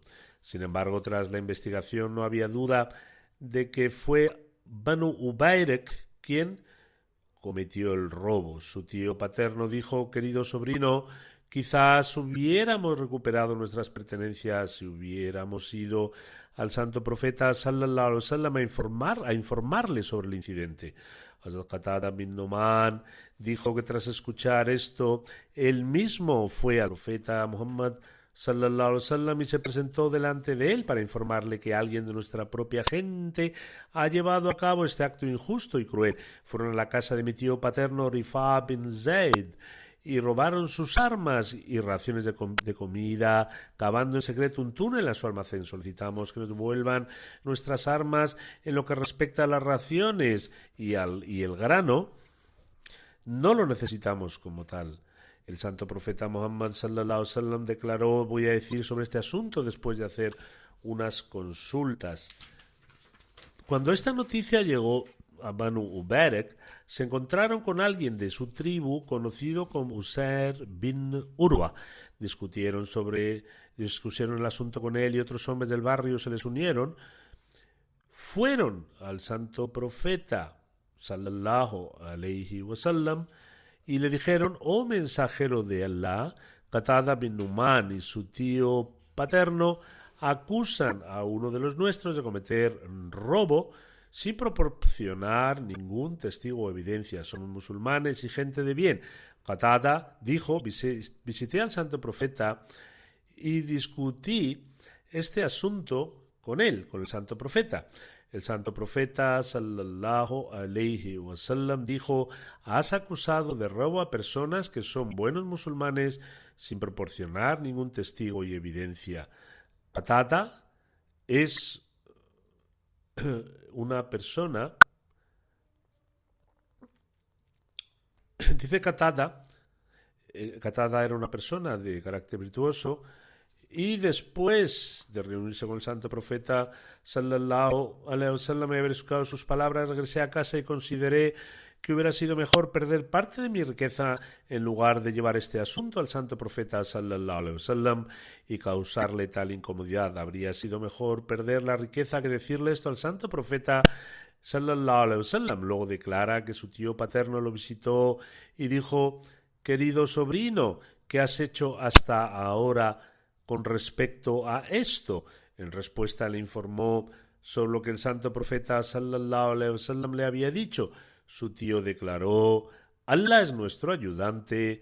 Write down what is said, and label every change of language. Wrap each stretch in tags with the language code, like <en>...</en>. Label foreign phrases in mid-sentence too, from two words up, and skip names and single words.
<es>Sin embargo, tras la investigación no había duda de que fue Banu Ubayrek quien cometió el robo. Su tío paterno dijo: querido sobrino, quizás hubiéramos recuperado nuestras pertenencias si hubiéramos ido al santo profeta</es> <ar>صلى الله عليه وسلم</ar> <es>a informarle sobre el incidente. Hazrat Qatada bin Nu'man dijo que tras escuchar esto, él mismo fue al profeta Muhammad</es> <ar>صلى الله عليه وسلم</ar> <es>y se presentó delante de él para informarle que alguien de nuestra propia gente ha llevado a cabo este acto injusto y cruel. Fueron a la casa de mi tío paterno Rifa bin Zaid y robaron sus armas y raciones de comida, cavando en secreto un túnel a su almacén. Solicitamos que nos devuelvan nuestras armas en lo que respecta a las raciones y el grano. No lo necesitamos como tal. El santo profeta Muhammad</es> <ar>صلى الله عليه وسلم</ar> <es>declaró: voy a decir sobre este asunto después de hacer unas consultas. Cuando esta noticia llegó a Banu Ubayrek, se encontraron con alguien de su tribu conocido como Usair bin Urwa. Discutieron el asunto con él y otros hombres del barrio se les unieron. Fueron al santo profeta</es> <ar>صلى الله عليه وسلم</ar> <es>y le dijeron: oh mensajero de Allah, Qatada bin Nu'man y su tío paterno acusan a uno de los nuestros de cometer robo sin proporcionar ningún testigo o evidencia. Somos musulmanes y gente de bien. Qatada dijo: visité al santo profeta y discutí este asunto con él, con el santo profeta. El santo profeta</es> <ar>صلى الله عليه وسلم</ar> <es>dijo: has acusado de robo a personas que son buenos musulmanes sin proporcionar ningún testigo y evidencia. Qatada es una persona, dice Qatada era una persona de carácter virtuoso Y después de reunirse con el santo profeta</es> <ar>صلى الله عليه وسلم</ar> <es>y haber escuchado sus palabras, regresé a casa y consideré que hubiera sido mejor perder parte de mi riqueza en lugar de llevar este asunto al santo profeta</es> <ar>صلى الله عليه وسلم</ar> <es>y causarle tal incomodidad. Habría sido mejor perder la riqueza que decirle esto al santo profeta</es> <ar>صلى الله عليه وسلم.</ar> <es>Luego declara que su tío paterno lo visitó y dijo: querido sobrino, ¿qué has hecho hasta ahora con respecto a esto? En respuesta le informó sobre lo que el santo profeta</es> <ar>صلى الله عليه وسلم</ar> <es>le había dicho. Su tío declaró: Allah es nuestro ayudante.</es>